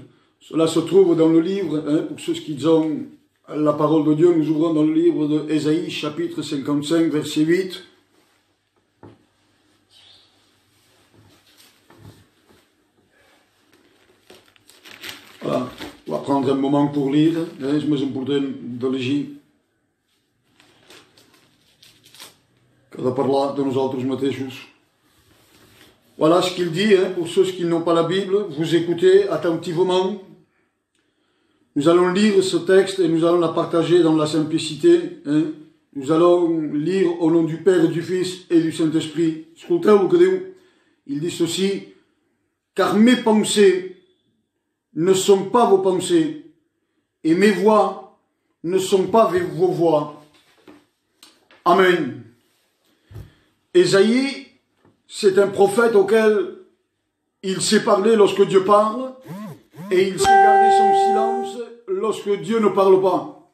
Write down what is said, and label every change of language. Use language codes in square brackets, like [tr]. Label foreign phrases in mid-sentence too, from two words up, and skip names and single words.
[fr] Cela se trouve dans le livre, pour ceux qui ont la parole de Dieu, nous ouvrons dans le livre de Ésaïe, chapitre 55, verset 8. Voilà, on va prendre un moment pour lire, mais je pourrais de légir. [ca] Cada parlar de nosaltres mateixos. [fr] Voilà ce qu'il dit, pour ceux qui n'ont pas la Bible, vous écoutez attentivement. Nous allons lire ce texte et nous allons la partager dans la simplicité. Nous allons lire au nom du Père, du Fils et du Saint-Esprit. [ca] Escolteu-lo que diu. [fr] Il dit ceci, « Car mes pensées ne sont pas vos pensées, et mes voix ne sont pas vos voix. » Amen. Ésaïe, c'est un prophète auquel il sait parler lorsque Dieu parle, et il sait garder son silence lorsque Dieu ne parle pas.